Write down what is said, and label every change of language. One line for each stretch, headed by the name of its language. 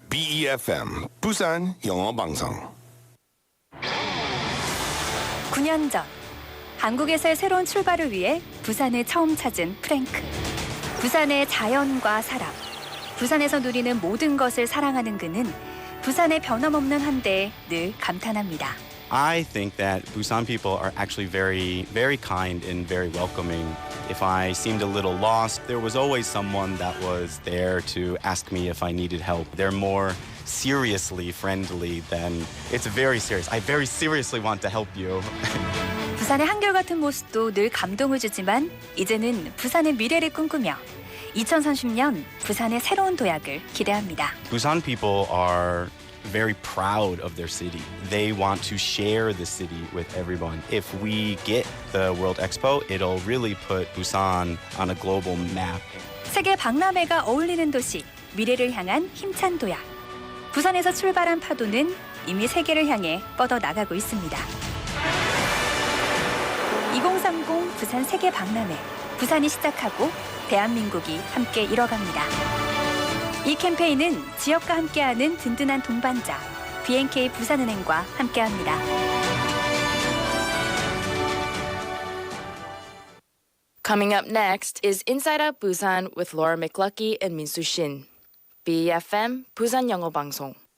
Korean: BEFM 부산영어방송. 9년 전 한국에서의 새로운 출발을 위해 부산을 처음 찾은 프랭크. 부산의 자연과 사람, 부산에서 누리는 모든 것을 사랑하는 그는 부산의 변함없는 한대에 늘 감탄합니다.
English: I think that Busan people are actually very, very kind and very welcoming. If I seemed a little lost, there was always someone that was there to ask me if I needed help. They're more seriously friendly than it's very serious. I very seriously want to help you.
Korean: 부산의 한결같은 모습도 늘 감동을 주지만 이제는 부산의 미래를 꿈꾸며 2030년 부산의 새로운 도약을 기대합니다.
English: Busan people are very proud of their city. They want to share the city with everyone. If we get the World Expo, it'll really put Busan on a global map.
Korean: 세계 박람회가 어울리는 도시, 미래를 향한 힘찬 도약. 부산에서 출발한 파도는 이미 세계를 향해 뻗어 나가고 있습니다. 2030 부산 세계 박람회. 부산이 시작하고 대한민국이 함께 이뤄갑니다. 이 캠페인은 지역과 함께하는 든든한 동반자 BNK 부산은행과 함께합니다.
English: Coming up next is Inside Busan with Laura McLucky and Minsu Shin.
Korean: BFM 부산영어방송.